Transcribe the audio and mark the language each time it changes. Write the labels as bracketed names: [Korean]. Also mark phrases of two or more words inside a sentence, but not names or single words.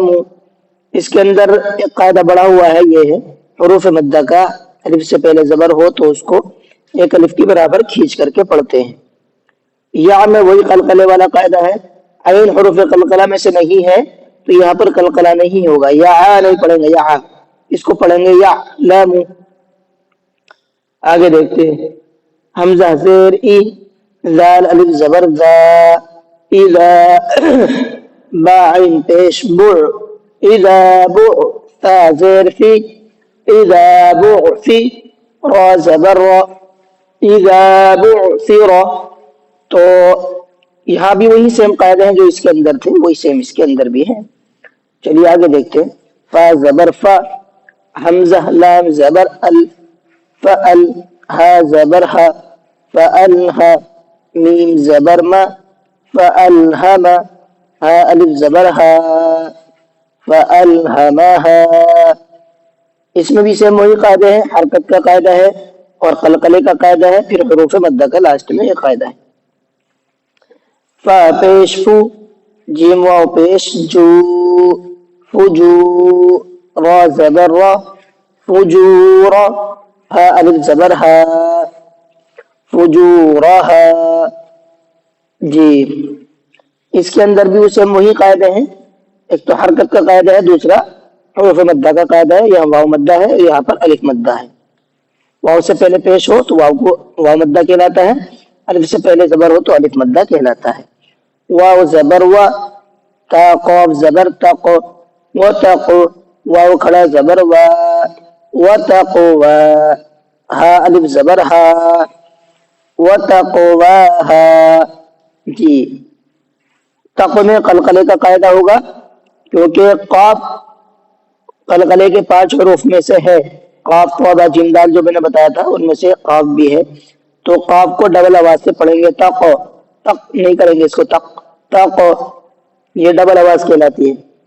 [Urdu] اس کے اندر ایک قاعدہ بڑا ہوا ہے، یہ ہے حروف مدہ کا الف سے پہلے زبر ہو تو اس کو ایک الف کے برابر کھینچ کر کے پڑھتے ہیں۔ یا میں وہی قلقلے والا قاعدہ ہے، عین حروف قلقلہ میں سے نہیں ہے تو یہاں پر قلقلہ نہیں ہوگا، یا نہیں پڑھیں گے، یا اس کو پڑھیں گے یا لام۔ آگے دیکھتے ہیں۔ حمزہ زیر ای، زال الف زبر ذا، اذا، با عین پیش بع، اذا بع، تا زیر فی، اذا بعثی، را زبر را، اذا بعثر۔ تو یہاں بھی وہی سیم قاعدے ہیں جو اس کے اندر تھے، وہی سیم اس کے اندر بھی ہیں۔ چلیے آگے دیکھتے ہیں۔ فا زبر فا، حمزہ لام زبر ال، فأل، ہا زبر ہا، فألہا، میم زبر ما، فألہم، ہا الف زبر ہا، فألہمہا۔ اس میں بھی سیم وہی قاعدے ہیں، حرکت کا قاعدہ ہے اور قلقلے کا قاعدہ ہے، پھر حروف مدہ کا لاسٹ میں یہ قاعدہ ہے۔ فا پیش فو، جیم واو پیش جو، فجو، را زبر را، فجورا، ہا الف زبر ہا، فجورہا۔ جی، اس کے اندر بھی اسے وہی قاعدے ہیں، ایک تو حرکت کا قاعدہ ہے، دوسرا حروف مدہ کا قاعدہ ہے۔ یہاں واو مدہ ہے، یہاں پر الف مدہ ہے۔ واو سے پہلے پیش ہو تو واو کو واو مدہ کہلاتا ہے، الف سے پہلے زبر ہو تو الف مدہ کہلاتا ہے۔ واو زبر و، تا قاف زبر تق، وتق، واو کھڑا زبر و، وتقوا، ہا الف زبر ہا، وتقواہا۔ جی، تق میں قلقلے کا قاعدہ ہوگا کیونکہ قاف قلقلے کے 5 حروف میں سے ہے، قاف طا جیم دال جو میں نے بتایا تھا ان میں سے قاف بھی ہے، تو قاف کو ڈبل آواز سے پڑھیں گے، تق، تق نہیں کریں گے اس کو، تق، تق، یہ ڈبل آواز کہلاتی ہے۔